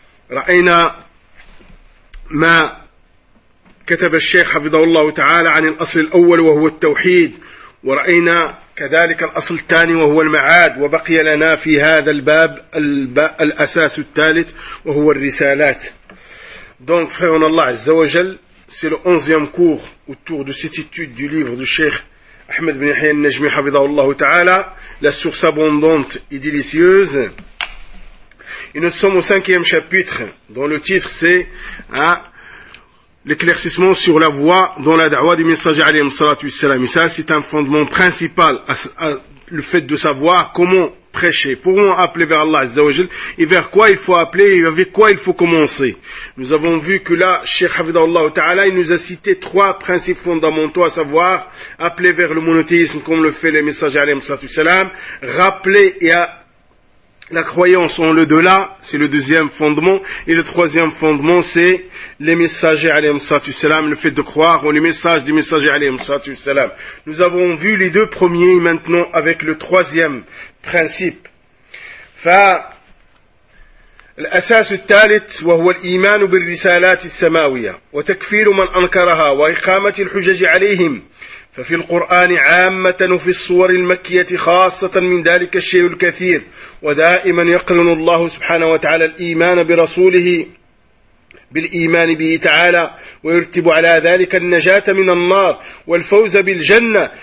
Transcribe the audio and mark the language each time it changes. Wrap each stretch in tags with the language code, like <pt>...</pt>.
<ar>فرأينا ما كتب الشيخ حفظه الله تعالى عن الأصل الأول وهو التوحيد، ورأينا كذلك الأصل الثاني وهو المعاد، وبقي لنا في هذا الباب الأساس الثالث وهو الرسالات.</ar> <fr>Donc, frère en Allah, Azzawajal, c'est le 11e cours autour de cette étude du livre du Cheikh Ahmed ibn Yahya al-Najmi, Hafidhahullah Ta'ala, La source abondante et délicieuse. Et nous sommes au 5e chapitre, dont le titre c'est l'éclaircissement sur la voie dans la da'wah du messager alayhi salatu wassalam. Et ça, c'est un fondement principal à le fait de savoir comment prêcher, pourront appeler vers Allah Azza wa Jal, et vers quoi il faut appeler, et avec quoi il faut commencer. Nous avons vu que là, Cheikh Hafidhahullah Ta'ala, il nous a cité trois principes fondamentaux, à savoir, appeler vers le monothéisme, comme le fait les messagers, alayhi salatu wassalam, rappeler et à la croyance en l'au-delà, c'est le deuxième fondement, et le troisième fondement, c'est les messagers, alayhi salatu wassalam, le fait de croire en les messages des messagers, alayhi salatu wassalam. Nous avons vu les deux premiers, maintenant, avec le troisième principe.</fr> <ar>فالأساس الثالث وهو الإيمان بالرسالات السماوية وتكفير من أنكرها وإقامة الحجج عليهم. ففي القرآن عامة وفي الصور المكية خاصة من ذلك الشيء الكثير، ودائما يقرن الله سبحانه وتعالى الإيمان برسوله بالإيمان به تعالى، ويرتب على ذلك النجاة من النار والفوز بالجنة.</ar>